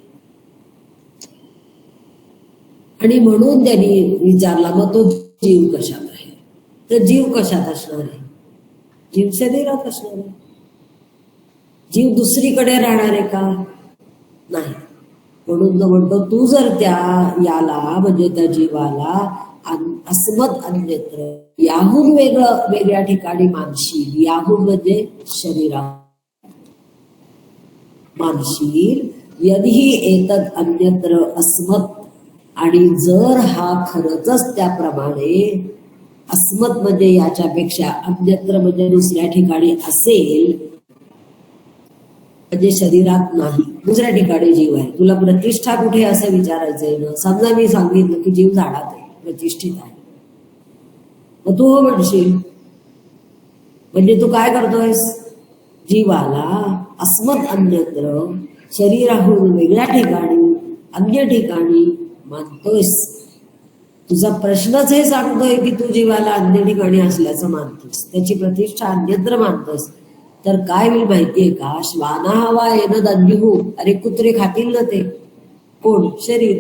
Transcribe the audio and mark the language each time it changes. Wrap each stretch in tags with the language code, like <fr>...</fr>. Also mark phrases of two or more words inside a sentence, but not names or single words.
<mr>आणि म्हणून त्यांनी विचारला मग तो जीव कशात आहे, तर जीव कशात असणार आहे, जीव शरीरात असणार आहे. जीव दुसरीकडे राहणार आहे का, नाही. म्हणून तो म्हणतो तू जर त्या याला म्हणजे त्या जीवाला</mr> <sa>अस्मत् अन्यत्र,</sa> <mr>याहून वेगळ्या ठिकाणी मानशील. याहून म्हणजे शरीरात मानशील.</mr> <sa>यदि एतद अन्यत्र अस्मत्,</sa> <mr>आणि जर हा खरंच त्याप्रमाणे अस्मत् म्हणजे याच्यापेक्षा, अन्यत्र म्हणजे दुसऱ्या ठिकाणी असेल, म्हणजे शरीरात नाही दुसऱ्या ठिकाणी जीव आहे. तुला प्रतिष्ठा कुठे असं विचारायचंय ना. समजा मी सांगितलं की जीव झाडात आहे, प्रतिष्ठित आहे, मग तू हो म्हणशील. म्हणजे तू काय करतोयस, जीवाला</mr> <sa>अस्मत् अन्यत्र,</sa> <mr>शरीराहून वेगळ्या ठिकाणी, अन्य ठिकाणी मानतोयस. तुझा प्रश्नच हे सांगतोय की तू जीवाला अन्य ठिकाणी असल्याचं मानतोस, त्याची प्रतिष्ठा अन्यत्र मानतोस. तर काय होईल माहितीये का,</mr> <sa>श्वाना हवा येणं दंडिहू,</sa> <mr>अरे कुत्रे खातील ना ते, कोण, शरीर.</mr>